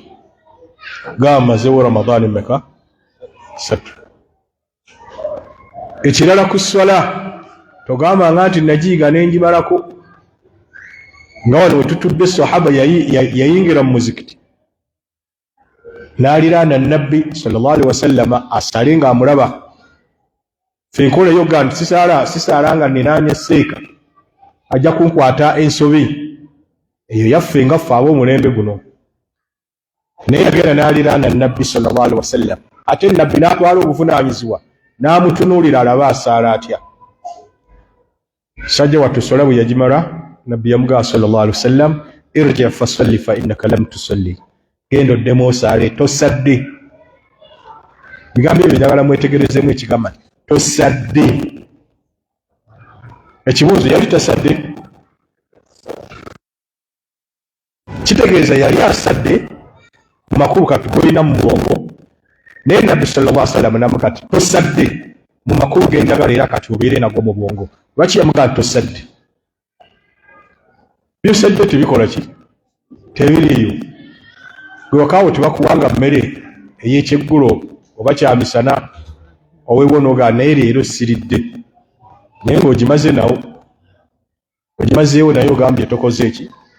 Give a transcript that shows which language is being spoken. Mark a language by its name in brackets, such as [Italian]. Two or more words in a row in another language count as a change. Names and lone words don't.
[Ganda] Gamba mazeewo Ramadhaani mmeka? 3. Ekirala ku swala togambanga nti nagiyiga n'engimalako. Nga wano wetutudde sahaba yayingira mu muzikiti n'aliraana nabbi [Arabic] صلى الله عليه وسلم [Ganda] asale ng'amulaba. Ffe enkola yoga nti sisaala nga ninaanya seeka ajja kunkwata ensobi eyo yaffe nga ffe ab'omulembe guno. Naye yagenda n'aliraana nabbi [Arabic] صلى الله عليه وسلم, [Ganda] ate nabbi n'atwala obuvunaanyizibwa n'amutunuulira alabe asaala atya. Sajja wattu sola bwe yagimala nabbi yamugamba [Arabic] صلى الله عليه وسلم, ارجع فصل فإنك لم تصل, [Ganda] genda oddemu osaale tosadde. Bigambo ebyo njagala mwetegerezemu ekigamba tosadde. Ekibuuzo yali tasadde, kitegeeza yali asadde mu makulu kati golina mu bwongo, naye nabbi [Arabic] صلى الله عليه وسلم [Ganda] namugamba kati tosadde mu makulu genjagala era kati obeere nago mu bwongo. Lwaki yamugamba tosadde? Byosadde tebikola ki? Tebiriiyo. Gwe wakaawo tebakuwanga mmere ey'ekyeggulo oba kyamisana oweewo n'ogaa naye leero siridde, naye ng'ogimaze nawo ogimazeewo naye ogambye tokoze eki?